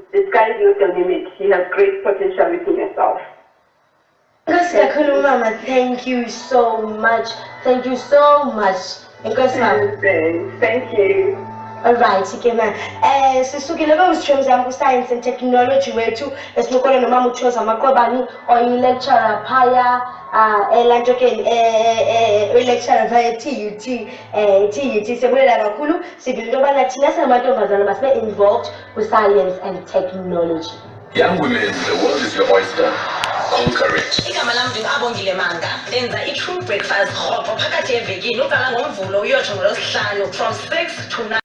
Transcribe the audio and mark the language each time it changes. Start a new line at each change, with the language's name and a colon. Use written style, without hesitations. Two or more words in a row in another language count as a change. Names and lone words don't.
English: The sky is not the limit. You have great potential within yourself. Mama, thank you so much. Thank you so much. Thank you. Alright, okay, man.
Xhosa: Sisukile ku
English: science and technology
Xhosa: wethu esinokona nomama Tozama Qwebani oyi-lecturer phaya elanto ke lecturer via TUT sebulela kakhulu sivile into yobana thina singamantombazana masibe involved ku-
English: science and technology. Young women, the world is your oyster. Conquer it.
Xhosa: Igama lam ndingabongile manga ndenza i-true breakfast rhoqo phakathi evekini uqala ngoMvulo uyotsho ngoLwesihlanu
English: from 6 to 9.